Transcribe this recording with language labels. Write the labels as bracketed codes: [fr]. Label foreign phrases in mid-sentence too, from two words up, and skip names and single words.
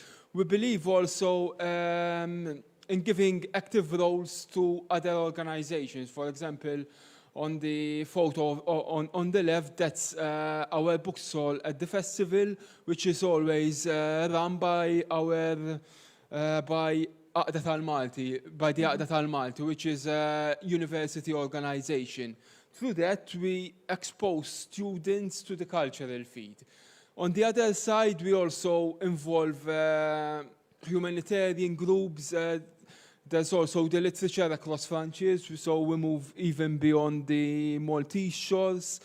[en] We believe also in giving active roles to other organizations. For example, on the photo on the left, that's our book stall at the festival, which is always run by the Aqda tal-Malti, which is a university organization. Through that, we expose students to the cultural field. On the other side, we also involve humanitarian groups. There's also the literature across frontiers, so we move even beyond the Maltese shores.